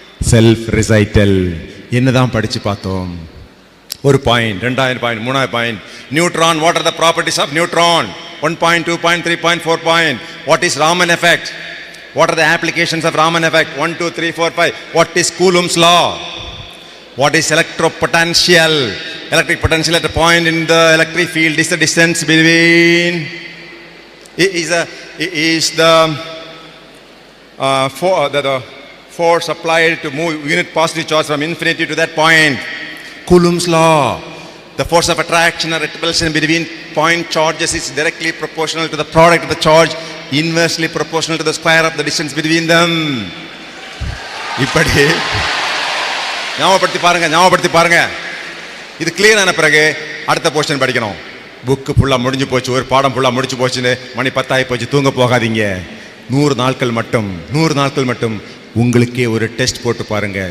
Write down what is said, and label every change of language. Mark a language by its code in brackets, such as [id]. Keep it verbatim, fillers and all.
[en] Self recital. [ta] என்ன தான் படித்து பார்த்தோம்? ஒரு பாயிண்ட், ரெண்டாயிரம் பாயிண்ட், மூணாயிரம் point. [en] Neutron, what are the properties of neutron, one point, two point, three point, four point. What is Raman effect, what are the applications of Raman effect, one two three four five. What is Coulomb's law, what is electropotential, electric potential at a point in the electric field is the distance between it is a it is the uh for the, the force applied to move unit positive charge from infinity to that point. Coulomb's law, the force of attraction or repulsion between point charges is directly proportional to the product of the charge inversely proportional to the square of the distance between them. [ta] இப்படி ஞாபகப்படுத்தி பாருங்க, ஞாபகப்படுத்தி பாருங்க. இது clear ஆன பிறகு அடுத்த portion படிக்கணும். புக்கு ஃபுல்லாக முடிஞ்சு போச்சு, ஒரு பாடம் ஃபுல்லாக முடிச்சு போச்சுன்னு மணி பத்தாகி போச்சு, தூங்க போகாதீங்க. நூறு நாட்கள் மட்டும் நூறு நாட்கள் மட்டும் உங்களுக்கே ஒரு டெஸ்ட் போட்டு பாருங்க.